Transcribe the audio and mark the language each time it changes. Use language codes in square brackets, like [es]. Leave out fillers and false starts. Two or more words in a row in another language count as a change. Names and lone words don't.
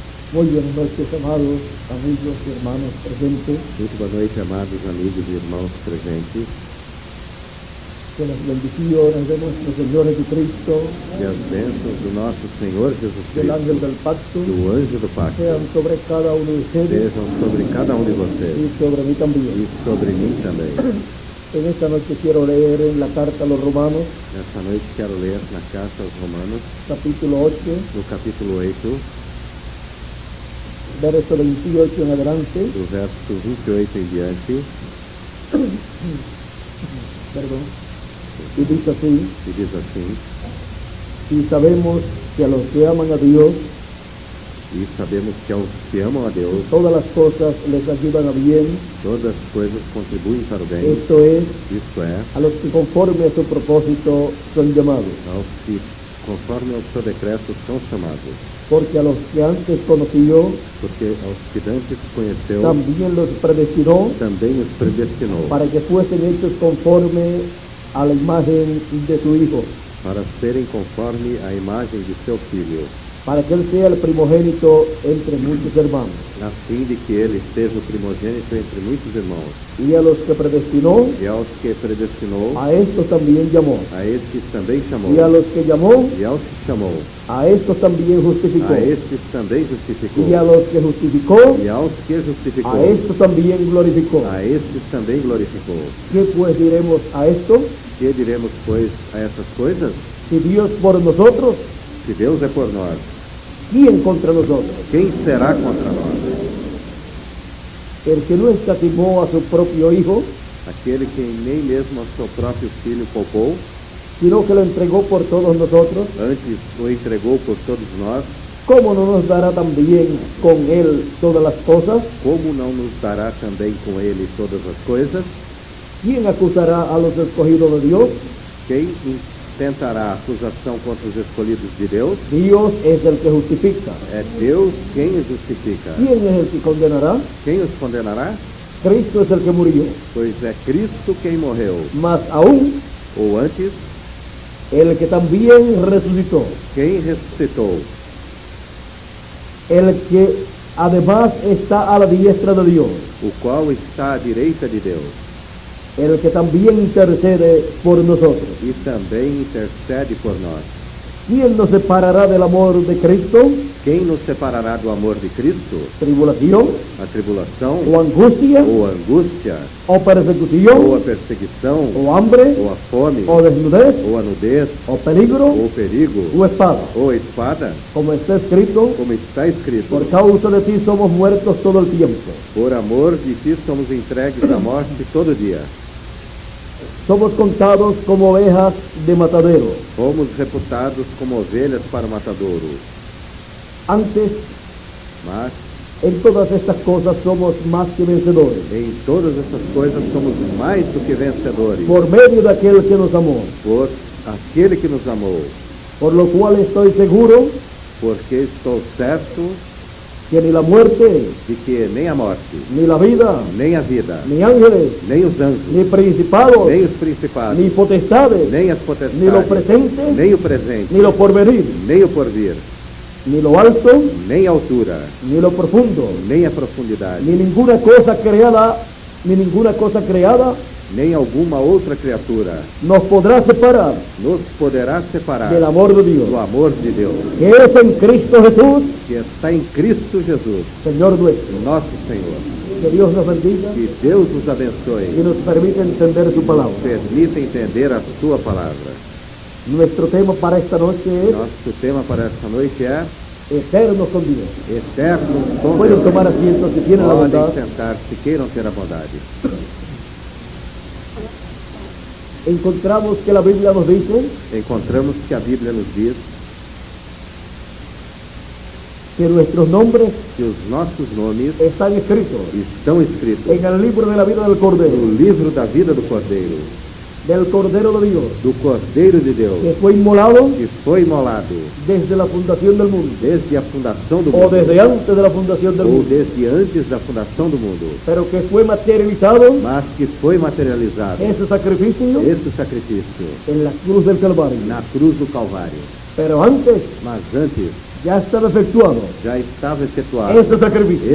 [es] Muy buenas noches, amados amigos y hermanos presentes. [pt] Muito boa noite, amados amigos e irmãos presentes. [es] Que las bendiciones de nuestro Señor Jesucristo, [pt] Que as bênçãos do nosso Senhor Jesus [es] del ángel Cristo, del pacto, [pt] do anjo do pacto, [es] sean sobre cada uno de ustedes [pt] sejam sobre cada um de vocês [es] y sobre mí también. [pt] e sobre mim também. [es] En esta noche quiero leer en la carta a los Romanos, [pt] Nesta noite quero ler na carta aos Romanos, [es] capítulo 8, [pt] no capítulo 8, [es] verso 28 en adelante. [pt] do verso 28 em diante, [es] Perdón. Y dice así: [pt] e diz assim: [es] y sabemos que a los que aman a Dios, [pt] E sabemos que aos que amam a Deus, [es] todas las cosas les ayudan a bien, [pt] todas as coisas contribuem para o bem, [es] esto es, [pt] isto é, [es] a los que conforme a su propósito son llamados. [pt] aos que, conforme ao seu decreto, são chamados. [es] Porque a los que antes conoció, [pt] Porque aos que antes conheceu, [es] también los predestinó [pt] também os predestinou [es] para que fuesen hechos conforme a la imagen de su Hijo, [pt] para serem conforme a imagem de seu Filho, [es] para que Él sea el primogénito entre muchos hermanos. [pt] a fim de que ele seja o primogênito entre muitos irmãos. [es] Y a los que predestinó, [pt] E aos que predestinou, [es] a estos también llamó. [pt] a estes também chamou. [es] Y a los que llamó, [pt] E aos que chamou, [es] a estos también justificó. [pt] a estes também justificou. [es] Y a los que justificó, [pt] E aos que justificou, [es] a estos también glorificó. [pt] a estes também glorificou. [es] ¿Qué pues diremos a esto? [pt] Que diremos, pois, a essas coisas? [es] Si Dios por nosotros, [pt] Se Deus é por nós, [es] ¿quién contra nosotros? [pt] quem será contra nós? [es] El que no escatimó a su propio Hijo, [pt] Aquele que nem mesmo a seu próprio Filho poupou, [es] sino que lo entregó por todos nosotros, [pt] antes o entregou por todos nós, [es] ¿cómo no nos dará también con Él todas las cosas? [pt] como não nos dará também com Ele todas as coisas? [es] ¿Quién acusará a los escogidos de Dios? [pt] Quem intentará acusação contra os escolhidos de Deus? [es] Dios es el que justifica. [pt] É Deus quem os justifica. [es] ¿Quién es el que condenará? [pt] Quem os condenará? [es] Cristo es el que murió. [pt] Pois é Cristo quem morreu. [es] Más aún, [pt] Ou antes, [es] el que también resucitó. [pt] quem ressuscitou? [es] El que además está a la diestra de Dios. [pt] O qual está à direita de Deus. [es] El que también intercede por nosotros. [pt] E também intercede por nós. [es] ¿Quién nos separará del amor de Cristo? [pt] Quem nos separará do amor de Cristo? [es] ¿Tribulación? [pt] A tribulação? [es] ¿O angustia? [pt] Ou a angústia? [es] ¿O persecución? [pt] Ou a perseguição? [es] ¿O hambre? [pt] Ou a fome? [es] ¿O desnudez? [pt] Ou a nudez? [es] ¿O peligro? [pt] Ou perigo? [es] ¿O espada? [pt] Ou a espada? [es] Como está escrito, [pt] Como está escrito: [es] por causa de ti somos muertos todo el tiempo. [pt] por amor de ti somos entregues à morte todo dia. [es] Somos contados como ovejas de matadero. [pt] Fomos reputados como ovelhas para o matadouro. [es] Antes, [pt] Mas [es] en todas estas cosas somos más que vencedores, [pt] em todas essas coisas somos mais do que vencedores, [es] por medio de aquel que nos amó. [pt] por aquele que nos amou. [es] Por lo cual estoy seguro [pt] Porque estou certo [es] que ni la muerte, [pt] de que nem a morte, [es] ni la vida, [pt] nem a vida, [es] ni ángeles, [pt] nem os anjos, [es] ni principados, [pt] nem os principados, [es] ni potestades, [pt] nem as [es] ni lo potestades, presente, [pt] nem o presente, [es] ni lo porvenir, [pt] nem o porvir, [es] ni lo alto, [pt] nem a altura, [es] ni lo profundo, [pt] nem a profundidade, [es] ni ninguna cosa creada [pt] nem alguma outra criatura [es] nos podrá separar [pt] nos poderá separar [es] del amor de Dios, [pt] do amor de Deus, [es] que es en Cristo Jesús, [pt] que está em Cristo Jesus, [es] Señor nuestro. [pt] nosso Senhor. [es] Que Dios nos bendiga [pt] Que Deus nos [es] y [pt] abençoe, [es] nos permita entender su palabra. [pt] permita entender a sua palavra. [es] Nuestro tema para esta noche es [pt] Nosso tema para esta noite é [es] eternos con Dios. [pt] Eternos com [es] Pueden [pt] Deus. [es] tomar asiento si tienen la [pt] Podem [es] bondad. [pt] sentar-se, queiram ter a bondade. [es] Encontramos que la Biblia nos dice [pt] Encontramos que a Bíblia nos diz [es] que nuestros nombres [pt] que os nossos nomes [es] están escritos [pt] estão escritos [es] en el libro de la vida del Cordero, [pt] no livro da vida do Cordeiro, [es] del Cordero de Dios, [pt] do Cordeiro de Deus, [es] que fue inmolado [pt] que foi imolado [es] desde la fundación del mundo, [pt] desde a fundação do [es] o [pt] mundo, [es] desde antes de la fundación del [pt] ou [es] mundo, [pt] desde antes da fundação do mundo, [es] pero que fue materializado [pt] mas que foi materializado [es] ese sacrificio [pt] esse sacrifício [es] en la cruz del Calvario. [pt] na cruz do Calvário. [es] Pero antes [pt] Mas antes [es] ya estaba efectuado [pt] já estava efetuado [es] ese sacrificio.